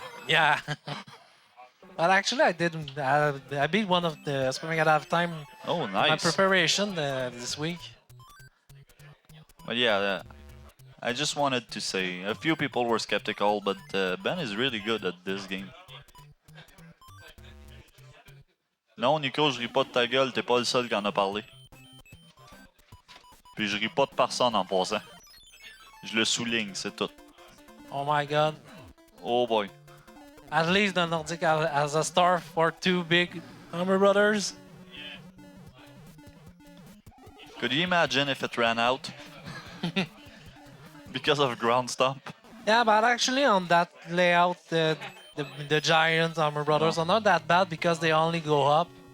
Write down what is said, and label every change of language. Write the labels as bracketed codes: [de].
[en] yeah. But actually, I did. I beat one of the SuperMegaDav time Oh, my nice. preparation this week. But yeah, I just wanted to say, a few people were skeptical, but Ben is really good at this game. [fr] Non, Nico, je ris pas de ta gueule, t'es pas le seul qui en a parlé. Puis je ris pas de personne en passant. Je le souligne, c'est tout. [en] Oh my god. Oh boy. At least the Nordic has a star for 2 big Hammer Brothers. Could you imagine if it ran out? Because of ground stomp? Yeah, but actually on that layout, the giant Hammer Brothers are not that bad because they only go up.